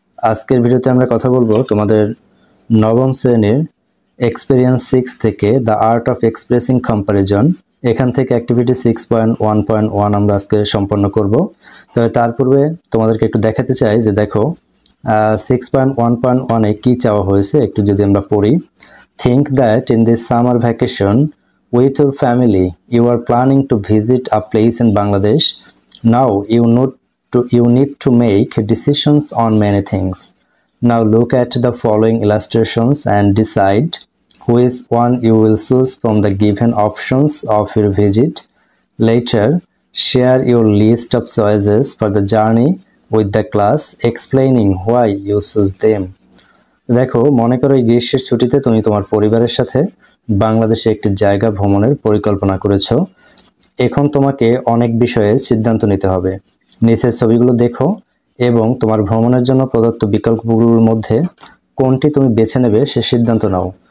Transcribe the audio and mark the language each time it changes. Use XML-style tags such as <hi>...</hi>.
<bn>আজকের ভিডিওতে আমরা কথা বলবো তোমাদের নবম শ্রেণীর এক্সপেরিয়েন্স 6 থেকে the art of expressing comparison, এখান থেকে অ্যাক্টিভিটি 6.1.1 আমরা আজকে সম্পন্ন করব। তবে তার পূর্বে তোমাদেরকে একটু দেখাতে চাই যে দেখো 6.1.1 এ কি চাওয়া হয়েছে একটু যদি আমরা পড়ি।</bn> <en>Think that in this summer vacation with your family you are planning to visit a place in Bangladesh. Now you need to make decisions on many things. Now look at the following illustrations and decide which one you will choose from the given options of your visit. Later, share your list of choices for the journey with the class, explaining why you choose them.</en> <bn>দেখো, মনে করো এই গ্রীষ্মের ছুটিতে তুমি তোমার পরিবারের সাথে বাংলাদেশে একটি জায়গা ভ্রমণের পরিকল্পনা করেছো। এখন তোমাকে অনেক বিষয়ে সিদ্ধান্ত নিতে হবে। নিচের ছবিগুলো দেখো এবং তোমার ভ্রমণের জন্য প্রদত্ত বিকল্পগুলোর মধ্যে কোনটি তুমি বেছে নেবে সে সিদ্ধান্ত নাও।</bn>